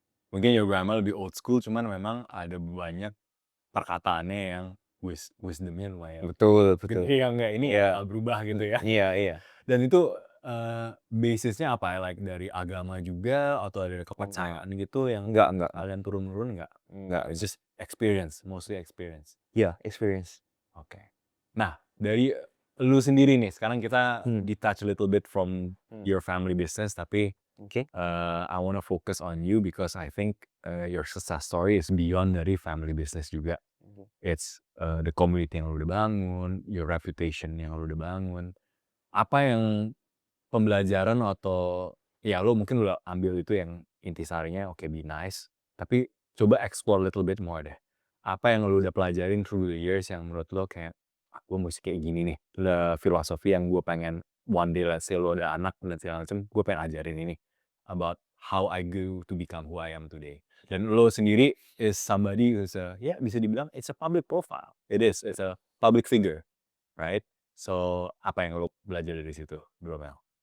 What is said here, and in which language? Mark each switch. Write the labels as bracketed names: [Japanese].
[Indonesian] Mungkin [English] your grandma [Indonesian] lebih [English] old school, [Indonesian] cuman memang ada banyak perkataannya yang wisdomnya lumayan Betul. gede yang nggak ini Iya. ya berubah gitu ya. Iya. Dan itu basisnya apa? [English] Like [Indonesian] dari agama juga atau dari kepercayaan gitu yang Enggak. kalian turun-menurun nggak? Enggak. [English] It's just experience, mostly experience. [Indonesian] Iya, experience. Oke. Nah, dari lu sendiri nih, sekarang kita [English] detach a little bit from your family business, [Indonesian] tapi Oke. [English] I wanna focus on you because I think your success story is beyond [Indonesian] dari [English] family business [Indonesian] juga. [English] It's the community yang lu udah bangun, your reputation yang lu udah bangun. [Indonesian] Apa yang pembelajaran atau ya lu mungkin udah ambil itu yang intisarinya oke, [English] be nice, [Indonesian] tapi coba [English] explore a little bit more [Indonesian] deh. Apa yang lu udah pelajarin [English] through the years [Indonesian] yang menurut lo kayak, gue mesti kayak gini nih. Filosofi yang gue pengen [English] one day let's say [Indonesian] lo ada anak dan segala macam, gue pengen ajarin ini [English] about how I grew to become who I am today. [Indonesian] Dan lo sendiri [English] is somebody who's [Indonesian] bisa dibilang [English] it's a public profile. It's a public figure, right? [Indonesian] So, apa yang lo belajar dari situ, Bro Mel?